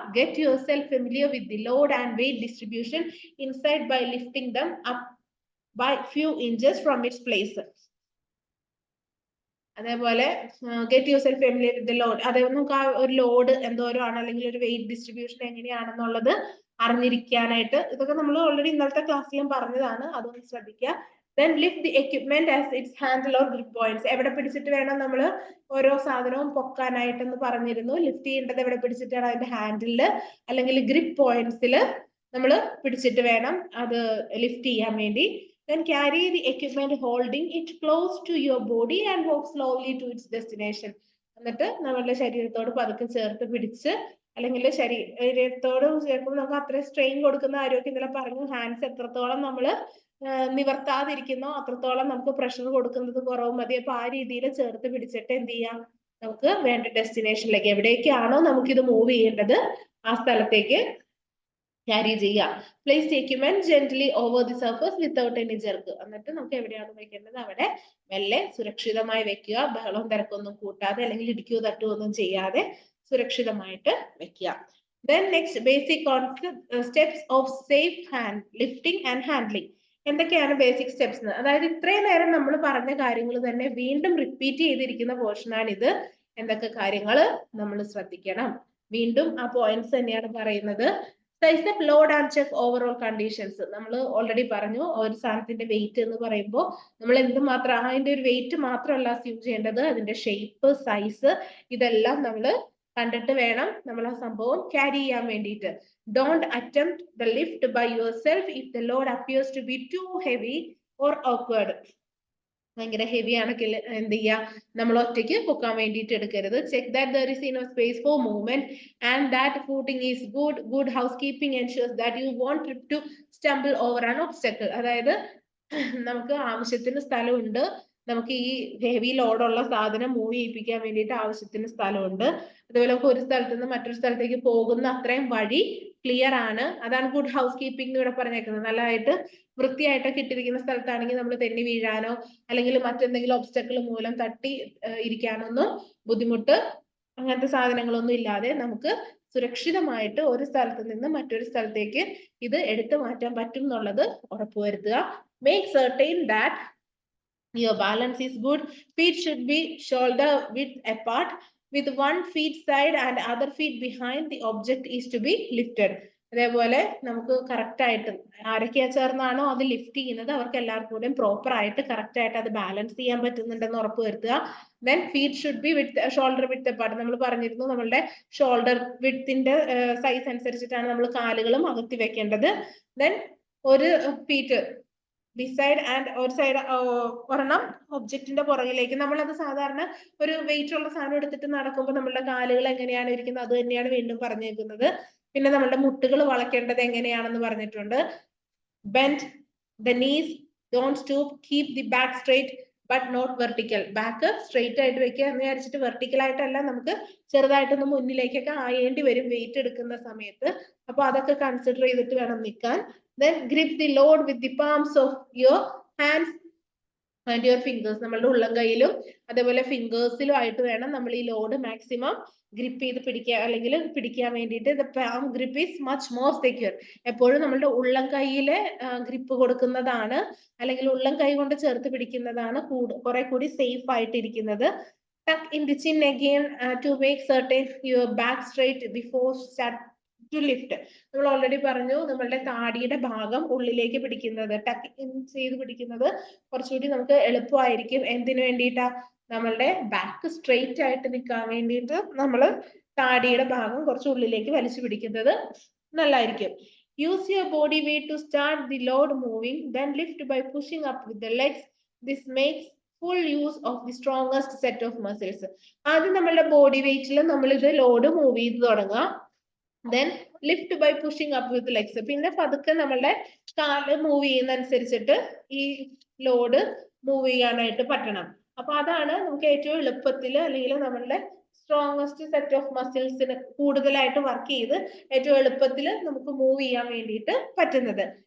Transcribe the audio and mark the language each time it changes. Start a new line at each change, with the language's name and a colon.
English: Get yourself familiar with the load and weight distribution inside by lifting them up by few inches from its place.
Malayalam: അതേപോലെ
English: get yourself familiar with the load,
Malayalam: അതേ നമുക്ക് ആ ഒരു load എന്തോരം ആണ് അല്ലെങ്കിൽ ഒരു wait distribution എങ്ങനെയാണെന്നുള്ളത് അറിഞ്ഞിരിക്കാനായിട്ട്, ഇതൊക്കെ നമ്മൾ ഓൾറെഡി ഇന്നലത്തെ ക്ലാസ്സിലും പറഞ്ഞതാണ്, അതൊന്ന് ശ്രദ്ധിക്കുക.
English: Then lift the equipment as its handle or grip points.
Malayalam: എവിടെ പിടിച്ചിട്ട് വേണം നമ്മൾ ഓരോ സാധനവും പൊക്കാനായിട്ടെന്ന് പറഞ്ഞിരുന്നു. ലിഫ്റ്റ് ചെയ്യേണ്ടത് എവിടെ പിടിച്ചിട്ടാണ്, അതിന്റെ ഹാൻഡിലില് അല്ലെങ്കിൽ ഗ്രിപ്പ് പോയിന്റ്സിൽ നമ്മൾ പിടിച്ചിട്ട് വേണം അത് ലിഫ്റ്റ് ചെയ്യാൻ വേണ്ടി.
English: Then carry the equipment holding it close to your body and walk slowly to its destination.
Malayalam: എന്നിട്ട് നമ്മളുടെ ശരീരത്തോട് പതുക്കെ ചേർത്ത് പിടിച്ച്, അല്ലെങ്കിൽ ശരീരത്തോട് ചേർക്കുമ്പോൾ നമുക്ക് അത്രയും സ്ട്രെയിൻ കൊടുക്കുന്ന ആരോഗ്യം ഇന്നലെ പറഞ്ഞു. ഹാൻഡ്സ് എത്രത്തോളം നമ്മൾ നിവർത്താതിരിക്കുന്നോ അത്രത്തോളം നമുക്ക് പ്രഷർ കൊടുക്കുന്നത് കുറവ് മതി. അപ്പൊ ആ രീതിയിൽ ചേർത്ത് പിടിച്ചിട്ട് എന്ത് ചെയ്യാം, നമുക്ക് വേണ്ട ഡെസ്റ്റിനേഷനിലേക്ക് എവിടേക്കാണോ നമുക്കിത് മൂവ് ചെയ്യേണ്ടത് ആ സ്ഥലത്തേക്ക് ക്യാരി ചെയ്യുക.
English: Place the equipment gently over the surface without any jerk.
Malayalam: എന്നിട്ട് നമുക്ക് എവിടെയാണ് വെക്കേണ്ടത് അവിടെ മെല്ലെ സുരക്ഷിതമായി വെക്കുക. ബഹളവും തിരക്കൊന്നും കൂട്ടാതെ അല്ലെങ്കിൽ ഇടിക്കുകയോ തട്ടുകയോ ഒന്നും ചെയ്യാതെ സുരക്ഷിതമായിട്ട് വെക്കുക.
English: Then next, basic steps of safe hand lifting and handling.
Malayalam: എന്തൊക്കെയാണ് ബേസിക് സ്റ്റെപ്സ്? അതായത് ഇത്രയും നേരം നമ്മൾ പറഞ്ഞ കാര്യങ്ങൾ തന്നെ വീണ്ടും റിപ്പീറ്റ് ചെയ്തിരിക്കുന്ന പോർഷനാണ് ഇത്. എന്തൊക്കെ കാര്യങ്ങൾ നമ്മൾ ശ്രദ്ധിക്കണം, വീണ്ടും ആ പോയിന്റ്സ് തന്നെയാണ് പറയുന്നത്.
English: Size up load and check overall conditions.
Malayalam: നമ്മൾ ഓൾറെഡി പറഞ്ഞു, ഒരു സാധനത്തിന്റെ വെയിറ്റ് എന്ന് പറയുമ്പോൾ നമ്മൾ എന്തുമാത്രം അതിന്റെ ഒരു വെയിറ്റ് മാത്രമല്ല അസ്യൂം ചെയ്യേണ്ടത്, അതിന്റെ ഷേപ്പ്, സൈസ്, ഇതെല്ലാം നമ്മൾ കണ്ടിട്ട് വേണം നമ്മൾ ആ സംഭവം ക്യാരി ചെയ്യാൻ വേണ്ടിയിട്ട്.
English: Don't attempt the lift by yourself if the load appears to be too heavy or awkward.
Malayalam: ഭയങ്കര ഹെവി ആണെങ്കിൽ എന്ത് ചെയ്യാ, നമ്മൾ ഒറ്റയ്ക്ക് പൊക്കാൻ വേണ്ടിയിട്ട് എടുക്കരുത്.
English: Check that there is enough space for movement and that footing is good. Good housekeeping ensures that you won't trip to stumble over an obstacle.
Malayalam: അതായത് നമുക്ക് ആവശ്യത്തിന് സ്ഥലമുണ്ട്, നമുക്ക് ഈ ഹെവി ലോഡുള്ള സാധനം മൂവ് ചെയ്യിപ്പിക്കാൻ വേണ്ടിയിട്ട് ആവശ്യത്തിന് സ്ഥലമുണ്ട്. അതുപോലെ നമുക്ക് ഒരു സ്ഥലത്ത് നിന്ന് മറ്റൊരു സ്ഥലത്തേക്ക് പോകുന്ന അത്രയും വഴി ക്ലിയർ ആണ്. അതാണ് ഗുഡ് ഹൗസ് കീപ്പിംഗ് ഇവിടെ പറഞ്ഞേക്കുന്നത്. നല്ലതായിട്ട് വൃത്തിയായിട്ടൊക്കെ ഇട്ടിരിക്കുന്ന സ്ഥലത്താണെങ്കിൽ നമ്മൾ തെന്നി വീഴാനോ അല്ലെങ്കിൽ മറ്റെന്തെങ്കിലും ഒബ്സ്റ്റക്കിൾ മൂലം തട്ടി ഇരിക്കാനൊന്നും ബുദ്ധിമുട്ട് അങ്ങനത്തെ സാധനങ്ങളൊന്നും ഇല്ലാതെ നമുക്ക് സുരക്ഷിതമായിട്ട് ഒരു സ്ഥലത്ത് നിന്ന് മറ്റൊരു സ്ഥലത്തേക്ക് ഇത് എടുത്തു മാറ്റാൻ പറ്റും എന്നുള്ളത് ഉറപ്പുവരുത്തുക.
English: Make certain that your balance is good. Feet should be shoulder width apart, with one feet side and other feet behind the object is to be lifted.
Malayalam: അതേപോലെ നമുക്ക് കറക്റ്റ് ആയിട്ട് ആരൊക്കെ ചേർന്നാണോ അത് ലിഫ്റ്റ് ചെയ്യുന്നത് അവർക്ക് എല്ലാവർക്കും കൂടെ പ്രോപ്പർ ആയിട്ട് കറക്റ്റ് ആയിട്ട് അത് ബാലൻസ് ചെയ്യാൻ പറ്റുന്നുണ്ടെന്ന് ഉറപ്പ് വരുത്തുക.
English: Then feet should be with shoulder width apart.
Malayalam: നമ്മൾ പറഞ്ഞിരുന്നു നമ്മളുടെ ഷോൾഡർ വിത്തിന്റെ സൈസ് അനുസരിച്ചിട്ടാണ് നമ്മൾ കാലുകളും അകത്തി വെക്കേണ്ടത്. ദെൻ ഒരു ഫീറ്റ് ബിസൈഡ് ആൻഡ് ഒരു സൈഡ് ഒരെണ്ണം ഒബ്ജക്റ്റിന്റെ പുറകിലേക്ക്. നമ്മളത് സാധാരണ ഒരു വെയിറ്റ് ഉള്ള സാധനം എടുത്തിട്ട് നടക്കുമ്പോൾ നമ്മളുടെ കാലുകൾ എങ്ങനെയാണ് ഇരിക്കുന്നത് അത് തന്നെയാണ് വീണ്ടും പറഞ്ഞേക്കുന്നത്. പിന്നെ നമ്മളുടെ മുട്ടുകൾ വളയ്ക്കേണ്ടത് എങ്ങനെയാണെന്ന് പറഞ്ഞിട്ടുണ്ട്.
English: Bend the knees, don't stoop, keep the back straight but not vertical.
Malayalam: Back straight ആയിട്ട് വെക്കുക എന്ന് വിചാരിച്ചിട്ട് വെർട്ടിക്കൽ ആയിട്ടല്ല, നമുക്ക് ചെറുതായിട്ടൊന്ന് മുന്നിലേക്കൊക്കെ ആയേണ്ടി വരും വെയിറ്റ് എടുക്കുന്ന സമയത്ത്. അപ്പൊ അതൊക്കെ കൺസിഡർ ചെയ്തിട്ട് വേണം നിൽക്കാൻ.
English: Then grip the load with the palms of your hands and your fingers.
Malayalam: നമ്മളുടെ ഉള്ളം കൈയിലും അതേപോലെ ഫിംഗേഴ്സിലും ആയിട്ട് വേണം നമ്മൾ ഈ ലോഡ് മാക്സിമം ഗ്രിപ്പ് ചെയ്ത് പിടിക്കുക അല്ലെങ്കിൽ പിടിക്കാൻ വേണ്ടിയിട്ട്.
English: The palm grip is much more secure.
Malayalam: എപ്പോഴും നമ്മളുടെ ഉള്ളം കൈയിലെ ഗ്രിപ്പ് കൊടുക്കുന്നതാണ് അല്ലെങ്കിൽ ഉള്ളം കൈ കൊണ്ട് ചേർത്ത് പിടിക്കുന്നതാണ് കുറെ കൂടി safe ആയിട്ടിരിക്കുന്നത്.
English: Tuck in the chin again to make certain your back straight before start to lift.
Malayalam: നമ്മൾ ഓൾറെഡി പറഞ്ഞു നമ്മളുടെ താടിയുടെ ഭാഗം ഉള്ളിലേക്ക് പിടിക്കുന്നത്, ടക്ക് ഇൻ ചെയ്ത് പിടിക്കുന്നത് കുറച്ചുകൂടി നമുക്ക് എളുപ്പമായിരിക്കും. എന്തിനു വേണ്ടിയിട്ടാ? നമ്മളുടെ ബാക്ക് സ്ട്രെയിറ്റ് ആയിട്ട് നിൽക്കാൻ വേണ്ടിയിട്ട് നമ്മൾ താടിയുടെ ഭാഗം കുറച്ച് ഉള്ളിലേക്ക് വലിച്ചു പിടിക്കുന്നത് നല്ലതായിരിക്കും.
English: Use your body weight to start the load moving, then lift by pushing up with the legs. This makes full use of the strongest set of muscles.
Malayalam: ആദ്യം നമ്മളുടെ ബോഡി വെയിറ്റിൽ നമ്മൾ ഇത് ലോഡ് മൂവ് ചെയ്ത് തുടങ്ങാം.
English: Then lift by pushing up with legs.
Malayalam: പിന്നെ പതുക്കെ നമ്മളുടെ കാല് മൂവ് ചെയ്യുന്ന അനുസരിച്ചിട്ട് ഈ ലോഡ് മൂവ് ചെയ്യാനായിട്ട് പറ്റണം. അപ്പൊ അതാണ് നമുക്ക് ഏറ്റവും എളുപ്പത്തിൽ അല്ലെങ്കിൽ നമ്മളുടെ സ്ട്രോങ്ങസ്റ്റ് സെറ്റ് ഓഫ് മസിൽസിന് കൂടുതലായിട്ട് വർക്ക് ചെയ്ത് ഏറ്റവും എളുപ്പത്തിൽ നമുക്ക് മൂവ് ചെയ്യാൻ വേണ്ടിയിട്ട് പറ്റുന്നത്.